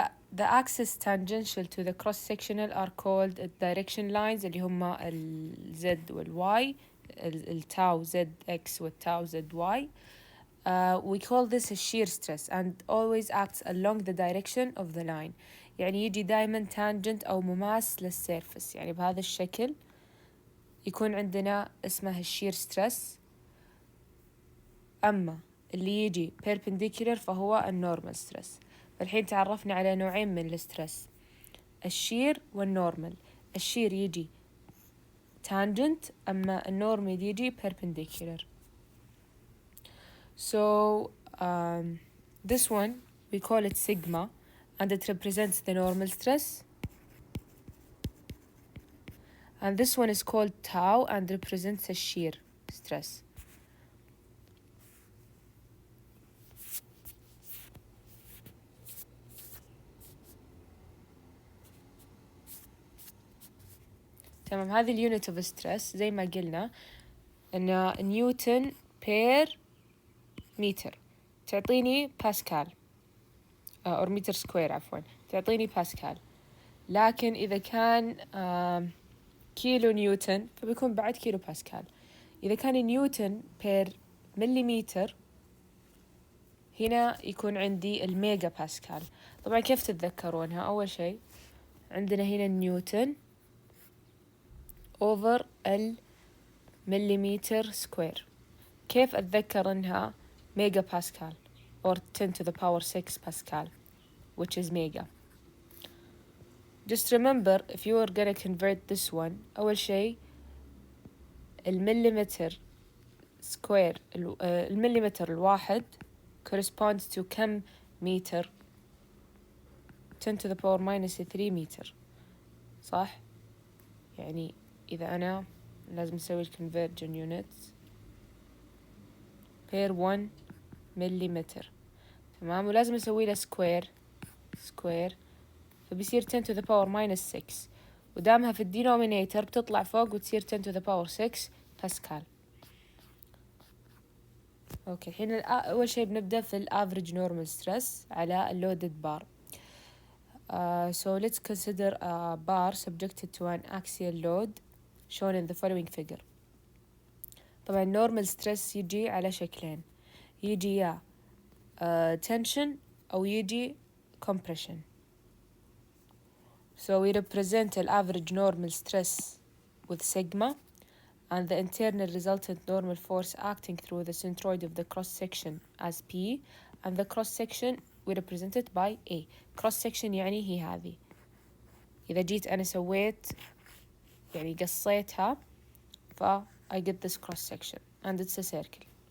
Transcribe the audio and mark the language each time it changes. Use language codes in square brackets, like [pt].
[en] The axis tangential to the cross-sectional are called direction lines [ar] اللي هما ال Z وال Y, التاو ZX والتاو ZY. [en] We call this a shear stress and always acts along the direction of the line. [ar] يعني يجي دايما tangent أو مماس للسيرفس، يعني بهذا الشكل يكون عندنا اسمه shear stress. أما اللي يجي perpendicular فهو الnormal stress. فالحين تعرفنا على نوعين من السترس، الشير والنورمال. الشير يجي tangent، أما النورمال يجي perpendicular. [en] So this one we call it sigma and it represents the normal stress, and this one is called tau and represents a shear stress. [ar] تمام، هذه اليونت اوف ستريس زي ما قلنا ان نيوتن بير متر تعطيني باسكال، أو متر سكوير عفوا تعطيني باسكال. لكن إذا كان كيلو نيوتن فبيكون بعد كيلو باسكال. إذا كان نيوتن بير مليمتر هنا يكون عندي الميجا باسكال. طبعا كيف تتذكرونها؟ أول شيء عندنا هنا نيوتن over المليمتر سكوير. كيف أتذكر إنها ميجا باسكال [en] or 10 to the power 6 Pascal, which is mega. Just remember if you are gonna convert this one، [ar] أول شيء المليمتر سكوير، المليمتر الواحد [en] corresponds to [ar] كم متر؟ [en] 10 to the power minus 3 [ar] متر، صح؟ يعني إذا أنا لازم أسوي [en] conversion units per 1 [ar] مليمتر، تمام، ولازم أسوي له سكوير فبيصير [en] 10 to the power minus 6، [ar] ودامها في الدينومينيتر بتطلع فوق وتصير [en] 10 to the power 6 [ar] باسكال. أوكي، الحين أول شيء بنبدأ في الأفريج نورمال ستريس على اللودد بار. [en] So let's consider a bar subjected to an axial load shown in the following figure. [ar] طبعا normal stress يجي على شكلين، يجي يا tension أو يجي compression. [en] So we represent the average normal stress with sigma and the internal resultant normal force acting through the centroid of the cross-section as P, and the cross-section we represent it by A. [ar] cross-section يعني هي هذه، إذا جيت أنا سويت يعني قصيتها [en] I get this cross-section and it's a circle.